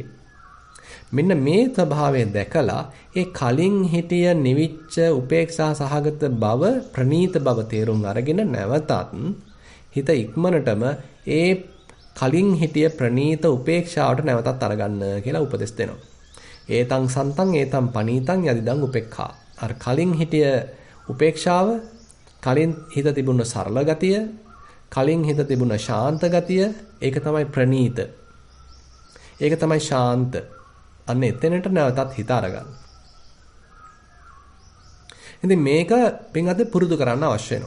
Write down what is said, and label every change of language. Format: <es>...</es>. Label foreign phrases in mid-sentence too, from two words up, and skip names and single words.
<si>මෙන්න මේ ස්වභාවය දැකලා ඒ කලින් හිටිය නිවිච්ච උපේක්ෂා සහගත බව, ප්‍රනීත බව තේරුම් අරගෙන නැවතත් හිත ඉක්මනටම ඒ කලින් හිටිය ප්‍රනීත උපේක්ෂාවට නැවතත් අරගන්න කියලා උපදෙස් දෙනවා.</si> <pi>ඒතං සන්තං ඒතං පනීතං යදිදං උපේක්ඛා.</pi> <si>අර කලින් හිටිය උපේක්ෂාව, කලින් හිත තිබුණ සරල ගතිය, කලින් හිත තිබුණ ශාන්ත ගතිය, ඒක තමයි ප්‍රනීත. ඒක තමයි ශාන්ත. අන්න එතනට නැවතත් හිත අරගන්න. ඉතින් මේක පින්වත්නි පුරුදු කරන්න අවශ්‍ය වෙනවා.</si>